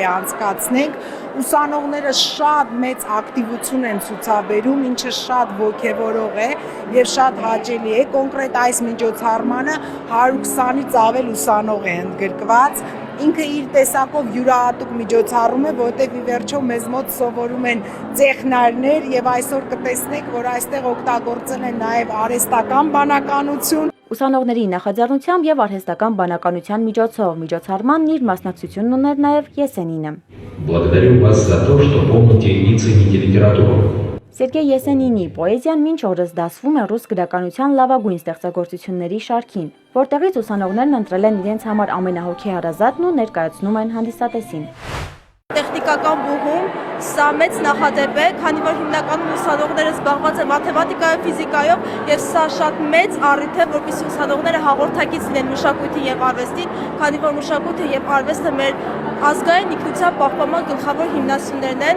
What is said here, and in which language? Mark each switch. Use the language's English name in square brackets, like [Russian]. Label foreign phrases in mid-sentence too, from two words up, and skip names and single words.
[Armenian] անցկացնենք։ Ուսանողները շատ մեծ ակտիվություն են ցուցաբերում, ինչը շատ ոգևորող է եւ շատ հաճելի է։ Կոնկրետ այս միջոցառմանը 120-ից ավել ուսանող է ընդգրկված։ Ինքը իր տեսակով յուրահատուկ միջոցառում է, որտեղ ի վերջո մեզ մոտ սովորում են տեխնարներ եւ այսօր կտեսնեք, որ այստեղ օգտագործել են նաեւ արհեստական բանականություն։ Ուսանողների նախաձեռնությամբ եւ արհեստական բանականության միջոցով միջոցառմանն իր մասնակցությունն ուներ նաեւ Եսենինը։ [Russian] Благодарю вас за то, что помните и цените литературу. [Armenian] Սերգեյ Եսենինի պոեզիան մինչ օրս դասվում է ռուս գրականության լավագույն ստեղծագործությունների շարքին, որտեղից ուսանողներն ընտրել են իրենց համար ամենահոգեհարազատն ու ներկայացնում են հանդիսատեսին։ Տեխնիկական բուհում սա մեծ նախադեպ է, քանի որ հիմնականում ուսանողները զբաղված են մաթեմատիկայով, ֆիզիկայով եւ սա շատ մեծ առիթ է, որպեսզի ուսանողները հաղորդակից լինեն մշակույթին եւ արվեստին, քանի որ մշակույթը եւ արվեստը մեր ազգային ինքնության պահպանման գլխավոր հիմնասյուներն են։